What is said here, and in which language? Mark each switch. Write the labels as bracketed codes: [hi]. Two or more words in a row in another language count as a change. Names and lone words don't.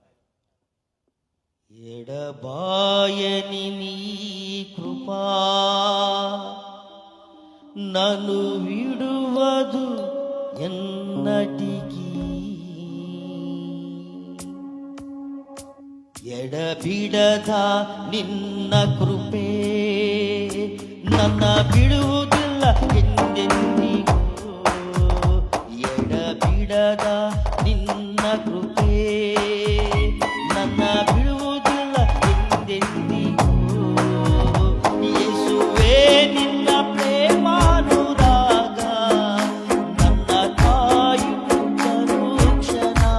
[te] ఎడబాయని నీ కృపా నన్ను విడువదు ఎన్నటికీ, [kn] ಎಡಬಿಡದಾ ನಿನ್ನ ಕೃಪೆ ನನ್ನ ಬಿಡುವುದಿಲ್ಲ ಎಂದೆಂದಿಗೂ, ಎಡಬಿಡದ ನಿನ್ನ ಕೃಪೆ ನನ್ನ ಬಿಡುವುದಿಲ್ಲ ಎಂದೆಂದಿಗೂ. ಯೇಸುವೇ ನಿನ್ನ ಪ್ರೇಮಾನುರಾಗ ನನ್ನ ಕಾಯುತ್ತನು ಕ್ಷಣ.